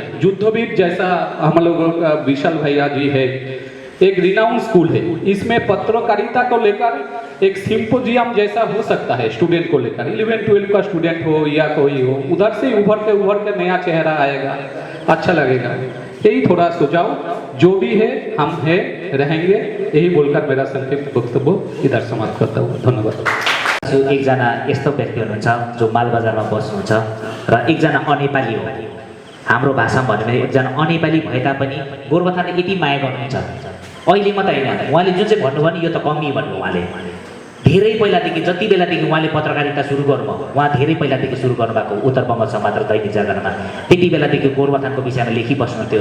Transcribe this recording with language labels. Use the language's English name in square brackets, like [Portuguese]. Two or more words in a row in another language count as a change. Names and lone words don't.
[Hindi] युद्धवीर जैसा हम लोगों का विशाल भैया जी है, एक [English] renowned school [Hindi] है, इसमें पत्रकारिता को लेकर एक सिंपोजियम जैसा हो सकता है स्टूडेंट को लेकर, 11-12 का स्टूडेंट हो या कोई हो, उधर से उभर के नया चेहरा आएगा, अच्छा लगेगा। यही थोड़ा सुझाव, जो भी है हम है रहेंगे, यही बोलकर मेरा संक्षिप्त वक्तव्य इधर समाप्त करता हूँ। धन्यवाद। [Nepali] एकजना यस्तो व्यक्ति हुनुहुन्छ जो मालबजारमा बस्नुहुन्छ र एकजना अनेपाली हो। हाम्रो भाषामा भन्यो भने एकजना अनेपाली भए तापनि गोरुबथानले यति माया गर्नुहुन्छ। अहिले मात्रै होइन, उहाँले जुन चाहिँ भन्नुभयो नि, यो त कमी भन्नु। उहाँले धेरै पहिलादेखि, जति बेलादेखि उहाँले पत्रकारिता सुरु गर्नुभयो, उहाँ धेरै पहिलादेखि सुरु गर्नुभएको उत्तर बङ्ग समाचार दैनिक जागरणमा, त्यति बेलादेखि गोरुबथानको विषयमा लेखिबस्नुहुन्थ्यो।